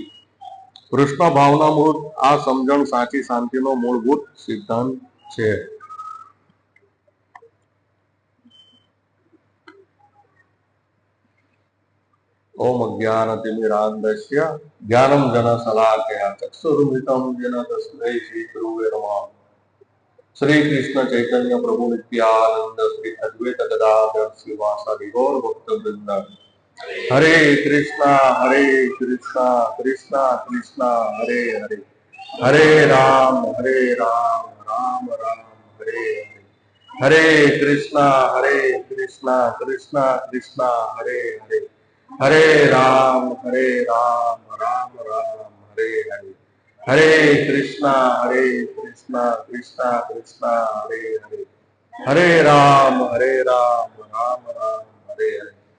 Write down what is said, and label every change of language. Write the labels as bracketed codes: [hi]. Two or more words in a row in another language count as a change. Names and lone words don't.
[gu] કૃષ્ણ ભાવનામૃત આ સમજણ સાચી શાંતિનો મૂળભૂત સિદ્ધાંત છે. [sa] ઓમ અજ્ઞાનતિમિરાન્ધસ્ય જ્ઞાનંજનશલાકયા ચક્ષુરુન્મિલિतं येन तस्मै श्रीगुरुवे नमः. श्री कृष्ण चैतन्य प्रभु नित्यानंद श्री अद्वैत गदाधर श्रीवासादि गौर भक्त वृंद હરે કૃષ્ણ કૃષ્ણ કૃષ્ણ હરે હરે, હરે રામ રામ રામ હરે હરે, હરે કૃષ્ણ કૃષ્ણ કૃષ્ણ હરે હરે, હરે રામ રામ રામ હરે હરે, હરે કૃષ્ણ કૃષ્ણ કૃષ્ણ હરે હરે, હરે રામ રામ રામ હરે હરે.